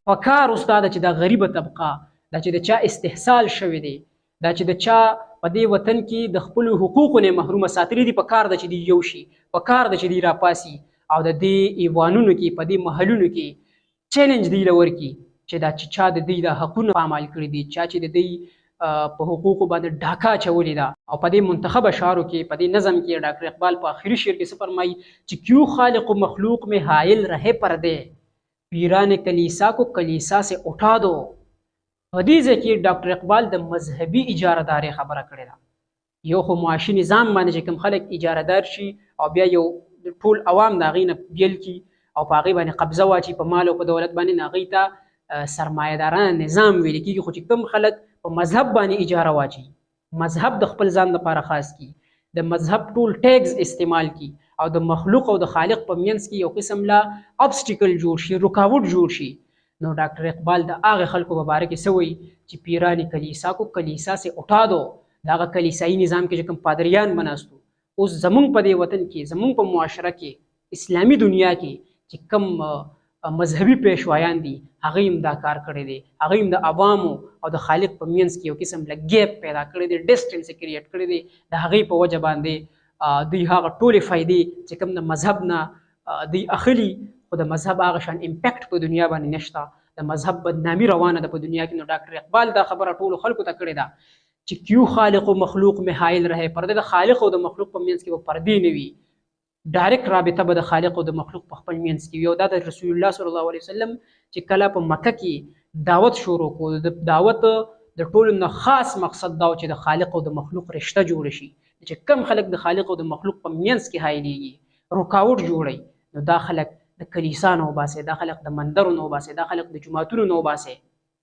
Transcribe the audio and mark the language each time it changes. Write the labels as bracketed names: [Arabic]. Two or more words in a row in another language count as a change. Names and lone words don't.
[Pashto] پکار استاده چې دا غریبه طبقه دا چې د چا استحصال شوی دی، دا چې د چا په دې وطن کې د خپل حقوقو نه محرومه ساتلي دي، پکار ده چې دی یو شي، پکار ده چې دی راپاسي او د دې ایوانونو کې په دې محلونو کې چیلنج دی لور کی چې دا چې چا د دې د حقونو پامال کړی دي، چا چې د دې په حقوقو باندې ډاکا چولی دا. او په دې منتخب اشعارو کې په دې نظم کې ډاکټر اقبال په آخري شعر کې څه فرمایي چې [Urdu] کیوں خالق و مخلوق میں حائل رہے پردے پیران کلیسا کو کلیسا سے اٹھا دو. [Pashto] په دې ځای کې ډاکټر اقبال د مذهبي اجارهدارۍ خبره کړې ده. یو خو معاشي نظام باندې چې کوم خلک اجارهدار شي او بیا یو ټول عوام د هغې نه بیل کي او په هغې باندې قبضه واچي په مال او په دولت باندې، هغوی ته سرمایه‌دارانه نظام ویل کېږي. خو چې کوم خلک په مذهب باندې اجاره واچي، مذهب د خپل ځان لپاره خاص کی، د مذهب ټول ټیګز استعمال کی او د مخلوق او د خالق په منځ کې یو قسم لا ابسټیکل جوړ شي، رکاوټ جوړ شي، نو ډاکټر اقبال د هغه خلکو په باره کې څه وایي چې [Urdu] پیران کلیسا کو کلیسا سے اٹھا دو. [Pashto] د هغه کلیسایي نظام کې چې کوم پادریان بناستو، اوس زمونږ په دې وطن کې، زمونږ په معاشره کې، اسلامي دنیا کې چې کوم مذهبي پیشوایان دي، هغوی هم دا کار کړی دی. هغوی هم د عوامو او د خالق په منځ کې یو قسم له ګیپ پیدا کړی دی، ډسټنس یې کریټ کړی دی. د هغې په وجه باندې دوی هغه ټولې فایدې چې کوم د مذهب نه دوی اخلي، خو د مذهب هغه شان امپیکټ په دنیا باندې نشته، د مذهب بدنامي روانه ده په دنیا کې. نو ډاکټر اقبال دا خبره ټولو خلکو ته کړې ده چې [Urdu] کیوں خالق و مخلوق میں حائل رہے پردے. [Pashto] د خالق او د مخلوق په منځ کې به پردې نه وي، ډایرکټ رابطه به د خالق او د مخلوق په خپل منځ کې وي. او دا د رسول الله [Arabic] صلی الله علیه وسلم [Pashto] چې کله په مکه کې دعوت شروع کړو، د دعوت د ټولو نه خاص مقصد دا چې د خالق او د مخلوق رشته جوړ شي. چې کم خلک د خالق او د مخلوق په منځ کې حایلېږي، رکاوټ جوړي، نو دا خلک د کلیسا نه وباسي، دا خلک د مندرو نه وباسي، دا خلک د جوماتونو نه وباسي.